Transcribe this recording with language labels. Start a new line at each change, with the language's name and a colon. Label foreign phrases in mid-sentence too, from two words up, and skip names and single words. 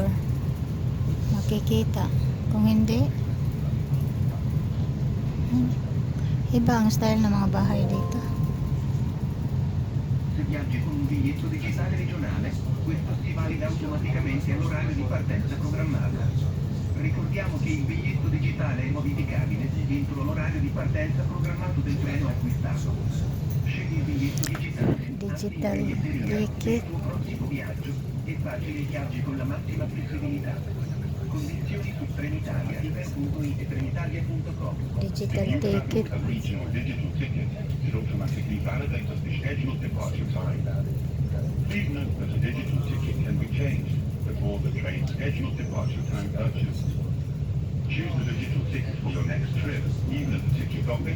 Filipino: Makikita. Kung hindi, iba ang style ng mga bahay dito.
Italian: Se viaggi con un biglietto digitale regionale, questo si valida automaticamente all'orario di partenza programmato. Ricordiamo che il biglietto digitale è modificabile entro l'orario di partenza programmato del treno acquistato. Scegli il biglietto digitale,
English: Digital
Italian: il
English: ticket.
Italian: tuo prossimo viaggio e facili i viaggi con la massima flessibilità. Condizioni su Trenitalia, iper.it e trenitalia.com.
English: Digital ticket. A regional digital ticket is automatically validated at the scheduled departure time. Please note that a digital ticket can be changed before the train's scheduled departure time purchase. Choose the digital ticket for your next trip, even at the ticket office.